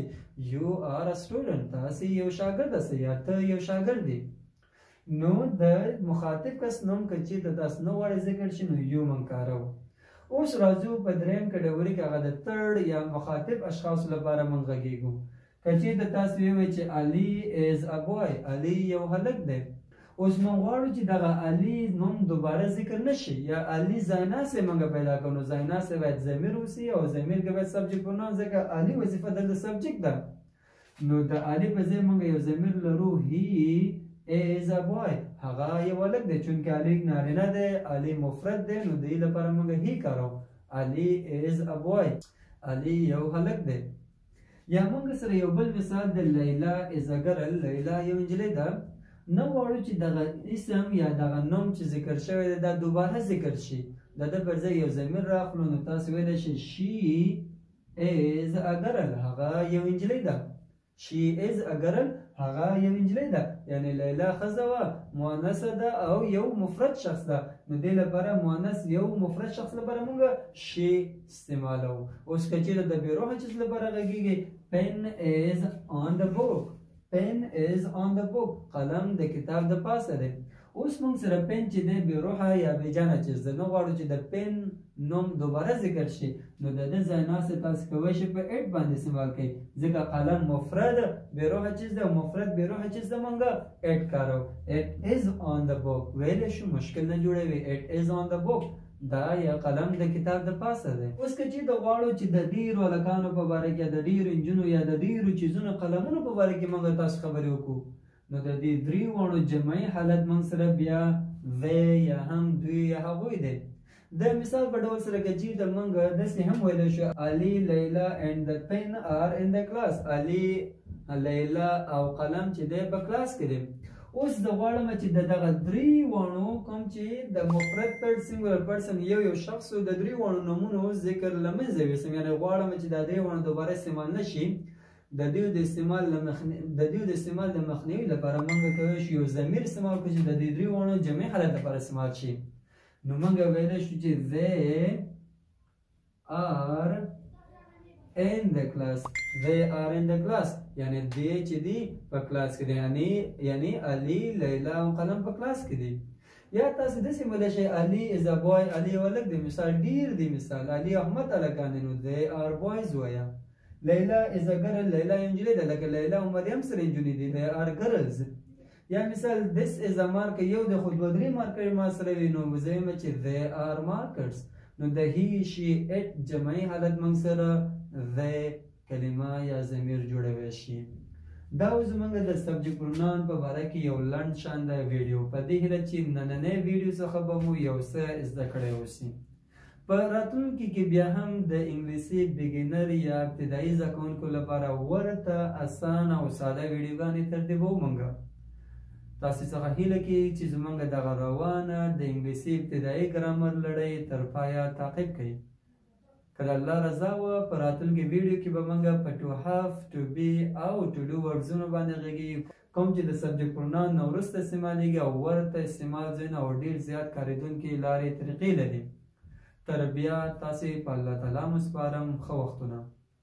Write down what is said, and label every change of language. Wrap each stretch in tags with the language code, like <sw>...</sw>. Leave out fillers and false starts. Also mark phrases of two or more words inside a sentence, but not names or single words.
<en>you are a student,</en> <ps>تاسې یو شاګرد هستئ یا ته یو شاګرد دی. نو د مخاطب کس نوم که چېرته تاسو نه غواړئ ذکر شي، نو یو موږ کاروو. اوس راځو په دریم کټګوري کې، هغه د تھرډ یا مخاطب اشخاصو لپاره موږ غږېږو. که چېرته تاسو ووایئ چې علي</ps> <en>is a boy،</en> <ps>علي یو هلک دی. اوس موږ غواړو چې دغه علي نوم دوباره ذکر نشي یا علي ځایناستی موږ پیدا کړو. نو ځایناستی باید ضمیر اوسي او ضمیر کې باید</ps> <en>subject pronoun,</en> <ps>ځکه علي وظیفه دلته سبجیکټ ده. نو د علي په ځای موږ یو ضمیر لرو،</ps> <en>he is a boy,</en> <ps>هغه یو هلک دی. چونکې علي نارینه دی، علي مفرد دی، نو د دې لپاره موږ هی کاروو.</ps> <en>علي is a boy،</en> <ps>علي یو هلک دی. یا موږ سره یو بل مثال د لیلا</ps> <en>is a girl،</en> <ps>لیلا یو نجلۍ ده. نه غواړو چې دغه اسم یا دغه نوم چې ذکر شوی دی دا دوباره ذکر شي، د ده پر ځای یو ضمیر راخلو. نو تاسو ویلی شئ</ps> <en>she is a girl،</en> <ps>هغه یو نجلۍ ده.</ps> <en>she is a girl،</en> <ps>هغه یو نجلۍ ده. یعنې لیلا ښځه وه، مؤنثه ده او یو مفرد شخص ده. نو دې لپاره مؤنث یو مفرد شخص لپاره موږ she استعمالوو. اوس که چېرته د بېروحه چیز لپاره غږېږي،</ps> <en>pen is on the book، pen is on the book،</en> <ps>قلم د کتاب د پاسه دی. اوس موږ سره پن چې دی بېروحه یا بېجانه چیز ده، نه غواړو چې د پن نوم دوباره ذکر شي. نو د ده ځایناستی تاسو کولی شئ په اټ باندې استعمال کوئ، ځکه قلم مفرد بېروحه چیز ده او مفرد بېروحه چیز ده، موږ اټ کاروو.</ps> <en>it is on the book</en> <ps>ویلی شو، مشکل نه جوړوي.</ps> <en>اټ is on the book،</en> <ps>دا یا قلم د کتاب د پاسه دی. اوس که چېرته غواړو چې د ډېرو هلکانو په باره کې یا د ډېرو نجونو یا د ډېرو چیزونو قلمونو په باره کې موږ تاسو خبرې وکړو، نو د دې درې واړو جمعي حالت موږ سره بیا they یا هم دوی یا هغوی دی. د مثال په ډول سره که چېرته موږ داسې هم ویلی شو علي، لیلا</ps> <en>and the pen are in the class،</en> <ps>علي، لیلا او قلم چې دی په کلاس کې دی. اوس زه غواړم چې د دغه درې واړو کوم چې د مفرد پر</ps> <en>singular person</en> <ps>یو شخص و د درې واړو نومونو ذکر له منځه یوسم. یعنې غواړم چې دا درې واړو دوباره استعمال نه شي. د دې د استعمال د مخنیوي لپاره موږ کولی شو یو ضمیر استعمال کړو چې د دې درې واړو جمعي حالت لپاره استعمال شي. نو موږ ویلی شو چې</ps> <en>they are in the class، they are in the class،</en> <ps>یعنی دی چې دی په کلاس کې دی، یعنی علي، لیلا او قلم په کلاس کې دی. یا تاسو داسې ویلی شئ علي</ps> <en>is a boy،</en> <ps>علي یو هلک دی. مثال ډېر دی، مثال علي احمد هلکان دی، نو</ps> <en>they are boys</en> <ps>وایه.</ps> <en>لیلا is a girl،</en> <ps>لیلا یو نجلۍ ده، لکه لیلا او مریم سره نجونې دي،</ps> <en>they are girls.</en> <ps>یا مثال</ps> <en>this is a marker،</en> <ps>یو د خو دوه درې مارکر ما سره وي، نو زه وایم چې</ps> <en>they are markers.</en> <ps>نو د</ps> <en>he she it</en> <ps>جمعي حالت موږ سره they کلمه یا ضمیر جوړولی شي. دا و زموږ د</ps> <en>subject pronoun</en> <ps>په باره کې یو لنډ شانده ویډیو. په دې هیله چې نننۍ ویډیو څخه به مو یو څه زده کړی اوسي. په راتلونکي کې بیا هم د انګلیسي بګینر یا ابتدایي زده کوونکو لپاره ورته اسانه او ساده ویډیوګانې ترتیبوو موږ. تاسو څخه هیله کیږي چې زموږ دغه روانه د انګلیسي ابتدایي ګرامر لړۍ تر پایه تعقیب کړئ. که د الله رضا وه په راتلونکي ویډیو کې به موږ په</ps> <en>to have، to be</en> <ps>او</ps> <en>to do</en> <ps>ورډزونو باندې غږیږو، کوم چې د</ps> <en>subject pronoun</en> <ps>نه وروسته استعمالیږي او ورته استعمال ځایونه او ډېر زیات کارېدونکي لارې طریقې لري. تر بیا تاسې په الله تعالی مو سپارم. ښه وختونه.</ps>